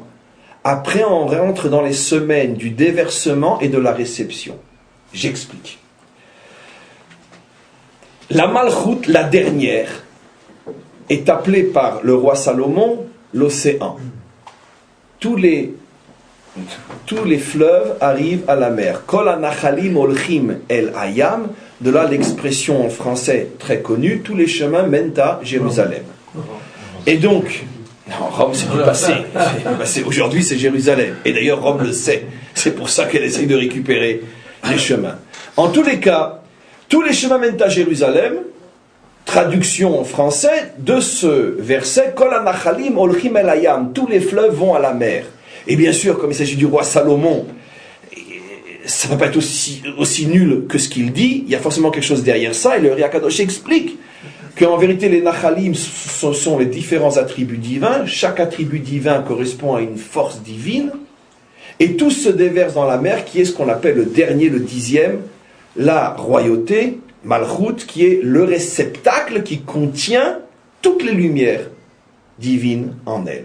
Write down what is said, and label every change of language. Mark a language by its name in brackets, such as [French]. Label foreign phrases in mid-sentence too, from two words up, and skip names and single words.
[French] Après, on rentre dans les semaines du déversement et de la réception. J'explique. La Malchut, la dernière, est appelée par le roi Salomon l'océan. Tous les fleuves arrivent à la mer. [Hebrew] כל הנחלים הולכים אל הים, [French] de là l'expression en français très connue, tous les chemins mènent à Jérusalem. Et donc, non, Rome c'est du passé. Aujourd'hui c'est Jérusalem. Et d'ailleurs Rome le sait. C'est pour ça qu'elle essaye de récupérer les chemins. En tous les cas, tous les chemins mènent à Jérusalem. Traduction en français de ce verset, [Hebrew] כל הנחלים הולכים אל הים, [French] tous les fleuves vont à la mer. Et bien sûr, comme il s'agit du roi Salomon, ça ne va pas être aussi nul que ce qu'il dit, il y a forcément quelque chose derrière ça, et le Hari HaKadosh explique qu'en vérité les nachalim ce sont les différents attributs divins, chaque attribut divin correspond à une force divine, et tous se déversent dans la mer, qui est ce qu'on appelle le dernier, le 10e, la royauté, Malchut, qui est le réceptacle qui contient toutes les lumières divines en elle.